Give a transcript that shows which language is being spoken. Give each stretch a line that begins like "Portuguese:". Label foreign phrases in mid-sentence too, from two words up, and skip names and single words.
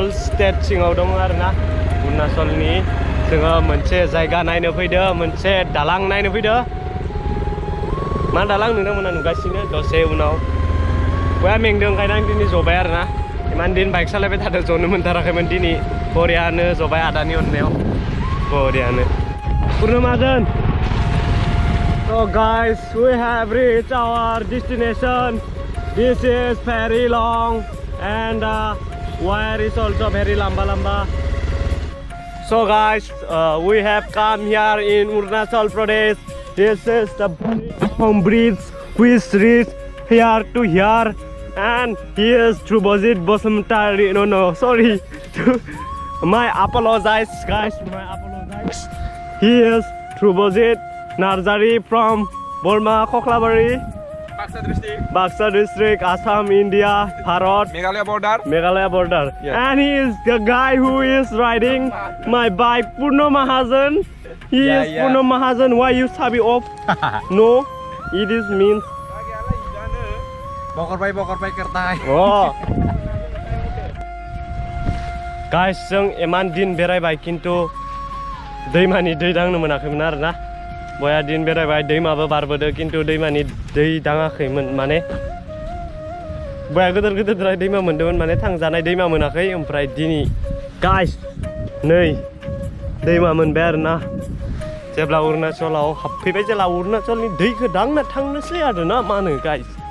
Bodo: स्टेट सिङाव दङ आरोना अरुणाचलनि जोङो मोनसे जायगा नायनो फैदो मोनसे दालां नायनो फैदो मा दालां नोंथांमोना नुगासिनो दसे उनाव बया मेंदों ओंखायनो आं दिनै जबाय आरोना इमान दिन बाइक सालायबाय थादों जनो मोनथाराखैमोन दिनै बरियानो जबाय आदानि अननायाव बरियानो पुर्न महाजन
English: So guys, we have reached our destination. This is very long and wire is also very lamba. So guys, we have come here in Arunachal Pradesh. This is the bridge which reaches here to here, and here is Trubozit Bosumtari. No, sorry. My apologize, guys. My apologize. He is Trubozit Narzari from Borma Koklabari, Baksa district, Assam, India, Bharat, Meghalaya border. Yes. And he is the guy who is riding my bike, Purno Mahajan. He is Purno Mahajan. Why you sabi off? No, it is means.
Bodo: Bokor-bai kertai. Oh. Guys, जों एमान दिन बेरायबाय किन्तु दैमानि दै दांनो मोनाखैमोन आरोना बया दिन बेरायबाय दैमाबो बारबोदो किन्तु दैमानि दै दाङाखैमोन माने बया गोदोर दैमा मोनदोंमोन माने थांजानाय दैमा मोनाखै ओमफ्राय दिनै गाइस नै दैमा मोनबाय आरोना जेब्ला अरुणाचलाव हाबफैबाय जेला अरुणाचलनि दैखौ दांना थांनोसै आरोना मा होनो गाइस